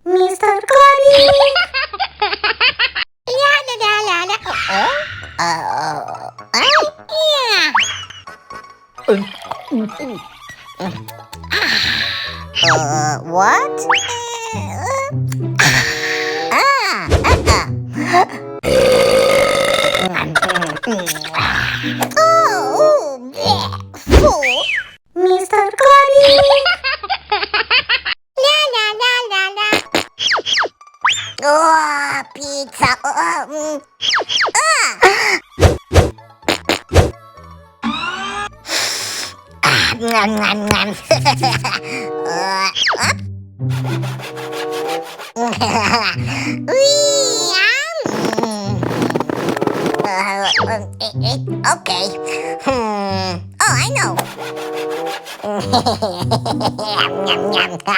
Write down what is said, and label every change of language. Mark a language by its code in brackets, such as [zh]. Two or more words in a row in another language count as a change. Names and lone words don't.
[en] Mr. Clabik. La la la la la. What? Mr. Clabik. La la la la la. Oh, pizza. Ngam ngam ngam. Okay. Oh, I know. Nham nham.